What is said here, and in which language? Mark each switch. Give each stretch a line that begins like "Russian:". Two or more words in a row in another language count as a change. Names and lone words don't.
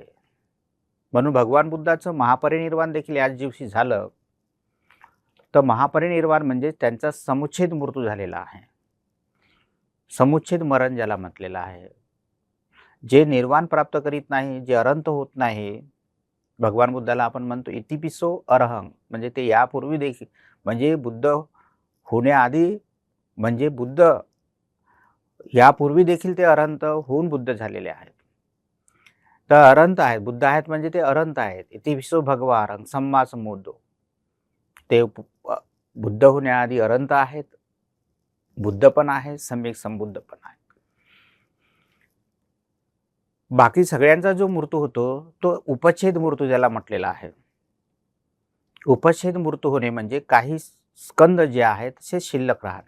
Marathi: म्हणून भगवान बुद्धाचं महापरिनिर्वाण देखील याच दिवशी झालं. तर महापरिनिर्वाण म्हणजे त्यांचा समुच्छेद मृत्यू झालेला आहे. समुच्छेद मरण ज्याला म्हटलेलं आहे. जे निर्वाण प्राप्त करीत नाही, जे अनंत होत नाही, भगवान बुद्धाला आपण म्हणतो
Pali: इतिपिसो अरहं,
Marathi: म्हणजे ते यापूर्वी देखील, म्हणजे बुद्ध होण्याआधी, म्हणजे बुद्ध यापूर्वी देखील ते अनंत होऊन बुद्ध झालेले आहेत. तर अनंत आहेत, बुद्ध आहेत म्हणजे ते अनंत आहेत.
Pali: इतिपिसो भगवान सम्मा संबुद्धो,
Marathi: ते बुद्ध होण्याआधी अनंत आहेत, बुद्ध पण आहे, सम्यक संबुद्ध पण आहे. बाकी सगळ्यांचा जो मृत्यू होतो तो उपच्छेद मृत्यू ज्याला म्हटलेला आहे. उपच्छेद मृत्यू होणे म्हणजे काही स्कंद जे आहेत ते शिल्लक राहणे.